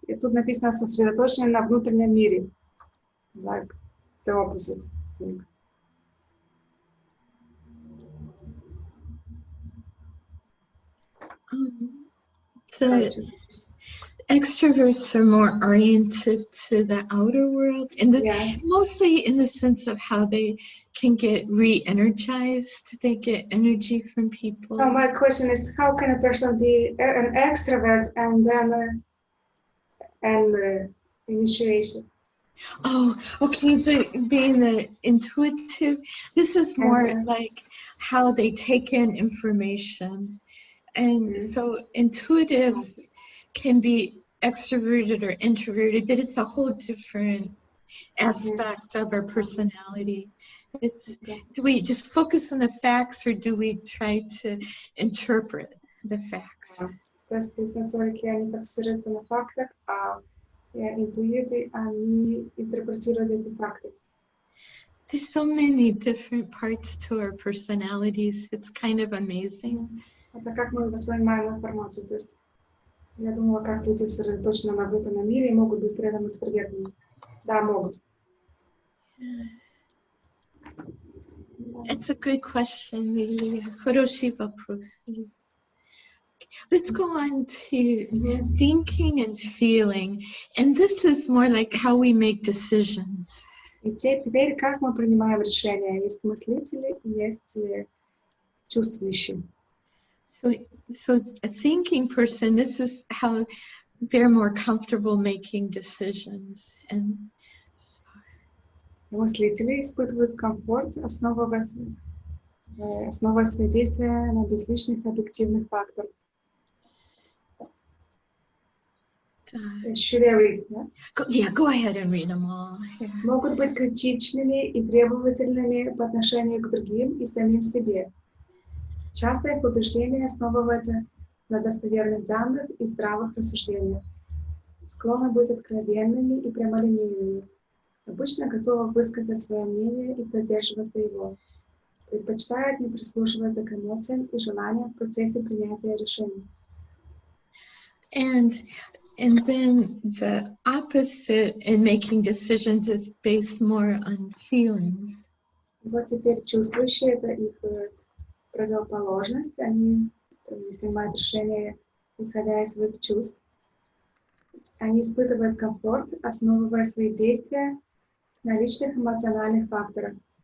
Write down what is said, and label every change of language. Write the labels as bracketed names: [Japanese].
[Russian] И тут написано сосредоточены на внутреннем мире. [English] Like the opposite thing. The extroverts are more oriented to the outer world, and Yes. mostly in the sense of how they can get re-energized. They get energy from people. So my question is, how can a person be an extrovert and then initiation? Oh, okay. Being the intuitive, this is more like how they take in information. And so intuitives can be extroverted or introverted, but it's a whole different aspect of our personality. It's, do we just focus on the facts or do we try to interpret the facts? [Russian] То есть сенсорики, они фокусируются на фактах, а интуиты, они интерпретируют эти факты. [English] There's so many different parts to our personalities. It's kind of amazing. [Russian] Это как мы воспринимаем информацию. То есть я думала, как люди сосредоточены на внутреннем мире и могут быть при этом экстравертными. Да, могут. [English] It's a good question, Lilia. [Russian] Хороший вопрос. [English] Let's go on to thinking and feeling. And this is more like how we make decisions. [Russian] И теперь как мы принимаем решения? Есть мыслители и есть чувствующие. [English] So a thinking person, this is how they're more comfortable making decisions. And [Russian] мыслители испытывают комфорт, основывая свои действия на безличных объективных факторах. [English] Should I read? Yeah, go ahead and read them all. Yeah. [Russian] Могут быть критичными и требовательными по отношению к другим и самим себе. Часто их убеждения основываются на достоверных данных и здравых рассуждениях. Склонны быть откровенными и прямолинейными. Обычно готовы высказать свое мнение и придерживаться его. Предпочитают не прислушиваться к эмоциям и желаниям в процессе принятия решений. [English] And then the opposite in making decisions is based more on feelings. [Russian] Вот теперь чувствующие, это их противоположность, они принимают решения, исходя из своих чувств. Они испытывают комфорт, основывая свои действия на личных эмоциональных факторах.